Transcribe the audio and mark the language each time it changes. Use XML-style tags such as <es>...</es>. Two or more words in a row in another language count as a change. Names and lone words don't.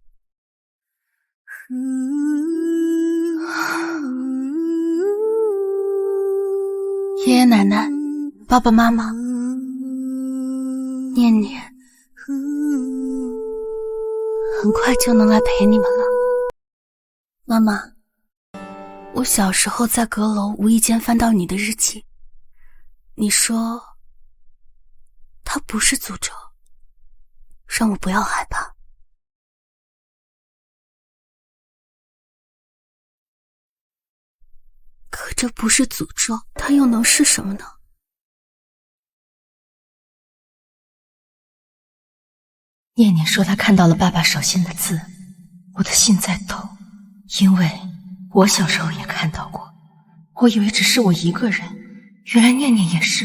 <zh>爺爺奶奶、爸爸媽媽、念念，很快就能來陪你們了。媽媽，我小時候在閣樓無意間翻到你的日記，你說它不是詛咒，讓我不要害怕。可這不是詛咒，它又能是什麼呢？念念說她看到了爸爸手心的字，我的心在抖，因為我小時候也看到過，我以為只是我一個人，原來念念也是。</zh>